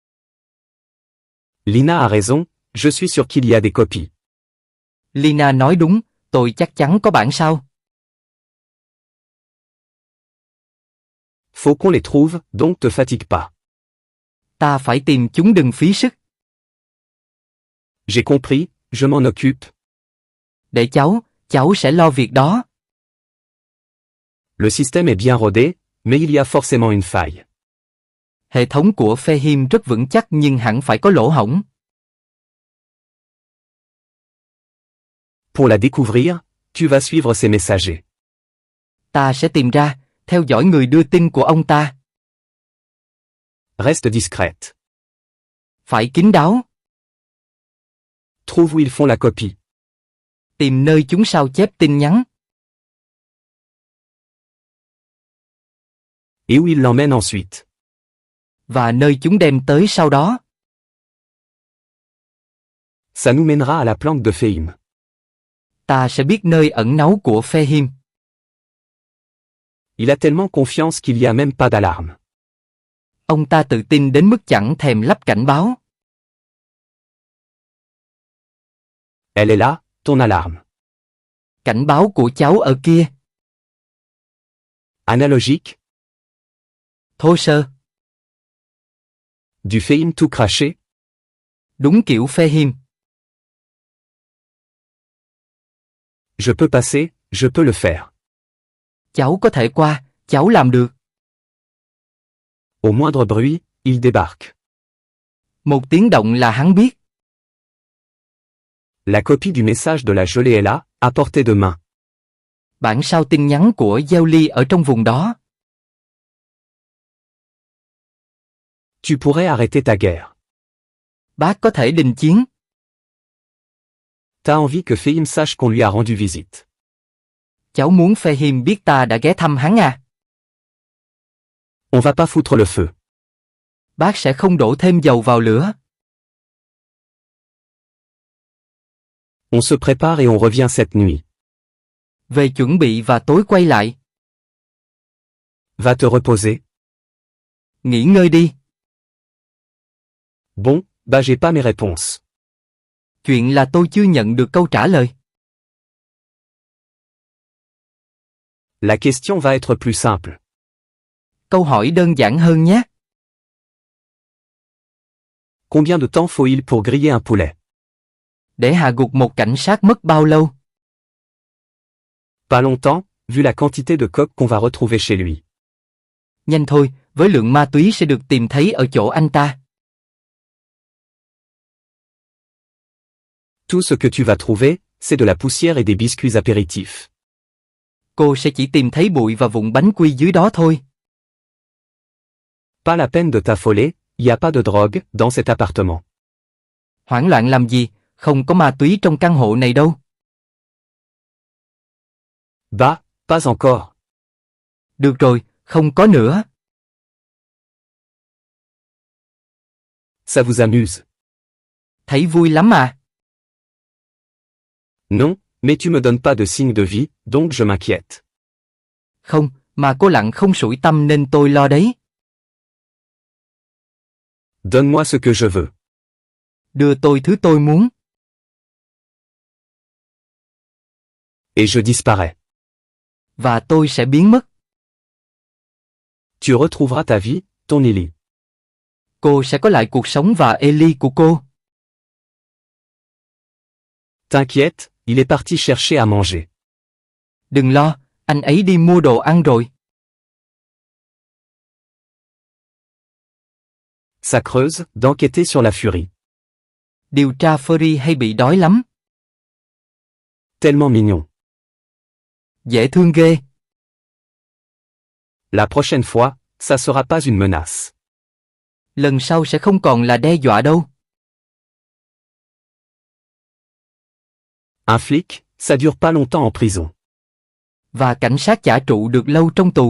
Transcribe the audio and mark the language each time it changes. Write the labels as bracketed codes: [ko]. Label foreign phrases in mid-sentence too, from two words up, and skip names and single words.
[fr] Lina a raison, je suis sûr qu'il y a des copies. [vi] Lina nói đúng, tôi chắc chắn có bản sao. [fr] Faut qu'on les trouve, donc te fatigue pas. [vi] Ta phải tìm chúng đừng phí sức. [fr] J'ai compris, je m'en occupe. [vi] Để cháu sẽ lo việc đó. [fr] Le système est bien rodé, mais il y a forcément une faille. [vi] Hệ thống của Fehim rất vững chắc nhưng hẳn phải có lỗ hổng. [fr] Pour la découvrir, tu vas suivre ses messagers. [vi] Ta sẽ tìm ra, theo dõi người đưa tin của ông ta. [fr] Reste discrète. [vi] Phải kín đáo. [fr] Trouve où ils font la copie. [vi] Tìm nơi chúng sao chép tin nhắn. [fr] Et où ils l'emmènent ensuite. [vi] Và nơi chúng đem tới sau đó. [fr] Ça nous mènera à la planque de Fehim. [vi] Ta sẽ biết nơi ẩn náu của Fehim. [fr] Il a tellement confiance qu'il y a même pas d'alarme. [vi] Ông ta tự tin đến mức chẳng thèm lắp cảnh báo. [fr] Elle est là, ton alarme. [vi] Cảnh báo của cháu ở kia. [fr] Analogique. [vi] Thô sơ. [fr] Du Fehim tout craché. [vi] Đúng kiểu Fehim. [fr] Je peux passer, je peux le faire. [vi] Cháu có thể qua, cháu làm được. [fr] Au moindre bruit, il débarque. [vi] Một tiếng động là hắn biết. [fr] La copie du message de la gelée est là, à portée de main. [vi] Bản sao tin nhắn của Gieo Ly ở trong vùng đó. [fr] Tu pourrais arrêter ta guerre. [vi] Bác có thể đình chiến. [fr] T'as envie que Fehim sache qu'on lui a rendu visite. [vi] Cháu muốn Fehim biết ta đã ghé thăm hắn à? [fr] On va pas foutre le feu. [vi] Bác sẽ không đổ thêm dầu vào lửa. [fr] On se prépare et on revient cette nuit. [vi] Về chuẩn bị và tối quay lại. [fr] Va te reposer. [vi] Nghỉ ngơi đi. [fr] Bon, bah j'ai pas mes réponses. [vi] Chuyện là tôi chưa nhận được câu trả lời. [fr] La question va être plus simple. [vi] Câu hỏi đơn giản hơn nhé. [fr] Combien de temps faut-il pour griller un poulet? [vi] Để hạ gục một cảnh sát mất bao lâu? [fr] Pas longtemps, vu la quantité de coke qu'on va retrouver chez lui. [vi] Nhanh thôi, với lượng ma túy sẽ được tìm thấy ở chỗ anh ta. [fr] Tout ce que tu vas trouver, c'est de la poussière et des biscuits apéritifs. [vi] Cô sẽ chỉ tìm thấy bụi và vụn bánh quy dưới đó thôi. [fr] Pas la peine de t'affoler, y a pas de drogue dans cet appartement. [vi] Hoảng loạn làm gì, không có ma túy trong căn hộ này đâu. [fr] Bah, pas encore. [vi] Được rồi, không có nữa. [fr] Ça vous amuse? [vi] Thấy vui lắm à? [fr] Non, mais tu me donnes pas de signe de vie, donc je m'inquiète. [vi] Không, mà cô lặng không sủi tâm nên tôi lo đấy. [fr] Donne-moi ce que je veux. [vi] Đưa tôi thứ tôi muốn. [fr] Et je disparais. [vi] Và tôi sẽ biến mất. [fr] Tu retrouveras ta vie, ton Ellie. [vi] Cô sẽ có lại cuộc sống và Ellie của cô. [fr] T'inquiète, il est parti chercher à manger. [vi] Đừng lo, anh ấy đi mua đồ ăn rồi. [fr] Ça creuse, d'enquêter sur la furie. [vi] Điều tra Furry hay bị đói lắm. [fr] Tellement mignon. [vi] Dễ thương ghê. [fr] La prochaine fois, ça sera pas une menace. [vi] Lần sau sẽ không còn là đe dọa đâu. [fr] Un flic, ça dure pas longtemps en prison. [vi] Và cảnh sát chả trụ được lâu trong tù.